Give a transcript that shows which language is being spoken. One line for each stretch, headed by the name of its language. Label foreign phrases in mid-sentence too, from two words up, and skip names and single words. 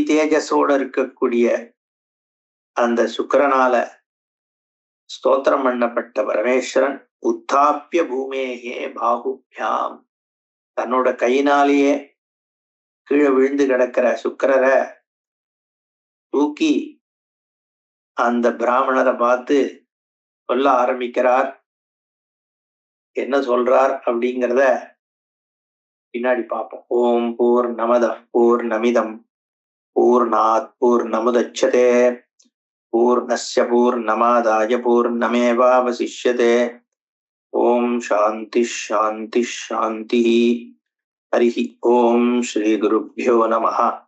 Tamil: தேஜஸோட இருக்கக்கூடிய அந்த சுக்கிரனால ஸ்தோத்திரம் பண்ணப்பட்ட பரமேஸ்வரன்
Sanskrit: उत्थाप्य भूमेके बाहुभ्याम्
Tamil: தன்னோட கையினாலேயே கீழே விழுந்து கிடக்கிற சுக்கிரரை தூக்கி அந்த பிராமணரை பார்த்து சொல்ல ஆரம்பிக்கிறார். என்ன சொல்றார் அப்படிங்கிறத பின்னாடி பார்ப்போம்.
Sanskrit: ॐ पूर्णमदः पूर्णमिदं पूर्णात् पूर्णमुदच्यते पूर्णस्य पूर्णमादाय पूर्णमेवावशिष्यते. ॐ शान्ति शान्ति शान्ति. हरिः ॐ श्री गुरुभ्यो नमः.